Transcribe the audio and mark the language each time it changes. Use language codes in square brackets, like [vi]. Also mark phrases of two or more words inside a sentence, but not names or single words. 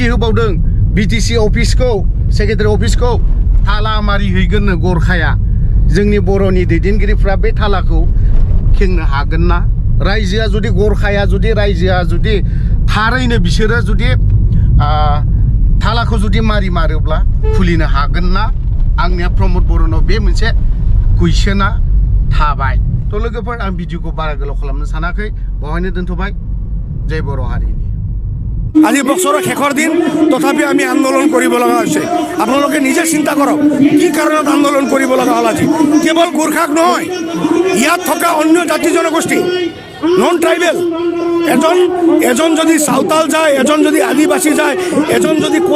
[brx] होबावदों बिटिसि अफिसखौ सेक्रेटारि अफिसखौ थाला मारि हैगोननो गरखाया जोंनि बर'नि दैदेनगिरिफ्रा बे थालाखौ खेंनो हागोन ना रायजोआ जुदि गरखाया जुदि रायजोआ जुदि थारैनो बिसोरो जुदि थालाखौ जुदि मारोब्ला खुलिनो हागोन ना आंनिया प्रमद बर'नाव बे मोनसे कुइसना थाबाय तो लोगोफोर आं भिडिअखौ बारा गोलाव खालामनो सानाखै बेवहायनो दोनथ'बाय जय बर' हारिनि [as] আজি বছৰৰ শেষৰ দিন তথাপি আমি আন্দোলন কৰিব লগা হৈছে আপোনালোকে নিজে চিন্তা কৰক কি কাৰণত আন্দোলন কৰিব লগা হ'ল আজি কেৱল গোৰ্খাক নহয় ইয়াত থকা অন্য জাতি জনগোষ্ঠী নন ট্ৰাইবেল এজন যদি সাঁওতাল যায় এজন যদি আদিবাসী যায় এজন যদি কোচ